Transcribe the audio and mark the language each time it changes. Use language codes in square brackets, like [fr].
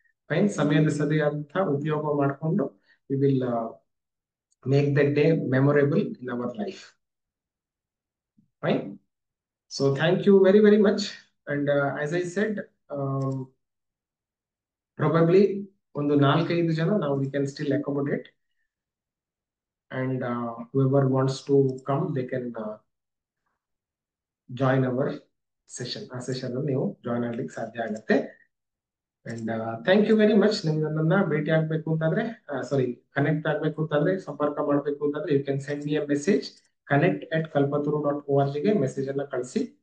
[en] fine, [kn] ಸಮಯದ ಸರಿಯಾದಂಥ ಉಪಯೋಗ ಮಾಡಿಕೊಂಡು [en] We will make that day memorable in our life. Fine, so thank you very very much. And as I said, probably [kn] ಒಂದು 4-5 ಜನ ನಾವು [en] We can still accommodate. And whoever wants to come they can join our session. [kn] ಆ session ನೀವು join ಆಗ್ಲಿಕ್ಕೆ ಸಾಧ್ಯ ಆಗುತ್ತೆ. [en] And thank you very much. [kn] ನನ್ನನ್ನ ಭೇಟಿ ಆಗ್ಬೇಕು ಅಂತಂದ್ರೆ, ಕನೆಕ್ಟ್ ಆಗ್ಬೇಕು ಅಂತಂದ್ರೆ, ಸಂಪರ್ಕ ಮಾಡ್ಬೇಕು ಅಂತಂದ್ರೆ, [en] you can send me a message [kn] connect@kalpataru.org ಗೆ ಮೆಸೇಜ್ ಅನ್ನ ಕಳಿಸಿ.